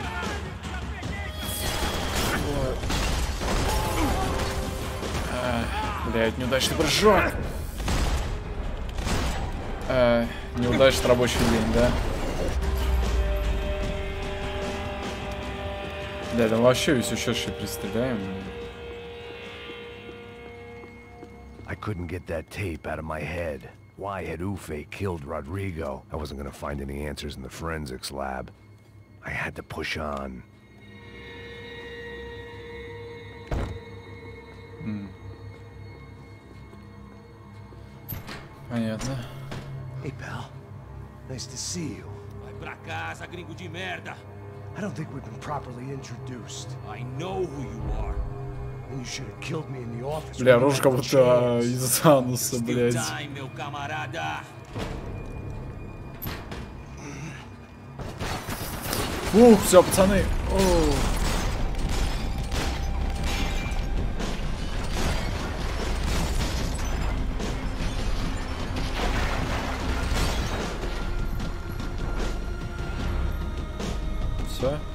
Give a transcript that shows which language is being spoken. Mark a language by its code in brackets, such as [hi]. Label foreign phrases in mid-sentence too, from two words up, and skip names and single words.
[ru] Блядь, неудачный прыжок. Неудачный рабочий день, да? Да, там вообще весь ушедший пристреляем. [en] I couldn't get that tape out of my head. Why had Ufe killed Rodrigo? I wasn't gonna find any answers in the forensics lab. I had to push on. [ru] Понятно. [en] Hey, pal. Nice to see you. [pt] Vai pra casa, gringo de merda. [en] I don't think we've been properly introduced. I know who you are. And you should have killed me in the office. [ru] Бля, рожа как будто из ануса, блядь. [pt] Meu camarada. [ru] Все, пацаны. Все.